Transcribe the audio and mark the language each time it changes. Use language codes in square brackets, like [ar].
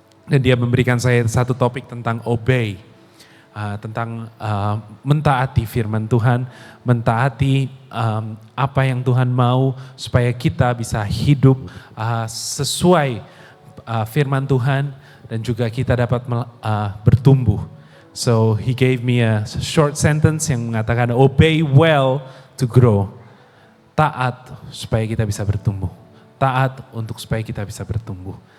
[id] dan dia memberikan saya satu topik tentang obey, tentang mentaati firman Tuhan, mentaati apa yang Tuhan mau supaya kita bisa hidup sesuai firman Tuhan dan juga kita dapat bertumbuh. [en] So he gave me a short sentence [id] yang mengatakan [en] obey well to grow. [id] Taat supaya kita bisa bertumbuh. Taat untuk supaya kita bisa bertumbuh.